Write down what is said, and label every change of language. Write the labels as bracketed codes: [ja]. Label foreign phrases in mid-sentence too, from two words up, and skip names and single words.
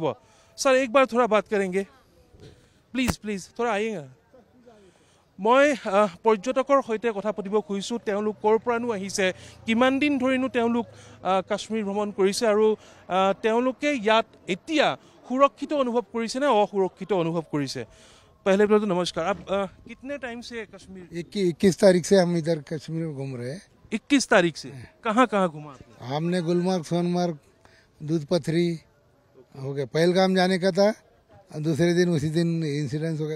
[hi] सर एक बार थोड़ा बात करेंगे प्लीज थोड़ा आएगा। [as] মই পৰ্যটকৰ সৈতে কথা পাতিব খুজিছোঁ, তেওঁলোক ক'ৰ পৰানো আহিছে, কিমান দিন ধৰিনো তেওঁলোক কাশ্মীৰ ভ্ৰমণ কৰিছে, আৰু তেওঁলোকে ইয়াত এতিয়া সুৰক্ষিত অনুভৱ কৰিছে নে অসুৰক্ষিত অনুভৱ কৰিছে। [hi] पहले तो नमस्कार, आप कितने टाइम से कश्मीर? 21 तारीख से हम इधर कश्मीर में घूम रहे हैं। 21 तारीख से कहाँ घुमा आपने? हमने गुलमर्ग, सोनमर्ग, दूध पथरी हो गया, पहलगाम जाने का था, दूसरे दिन उसी दिन इंसिडेंस हो गया।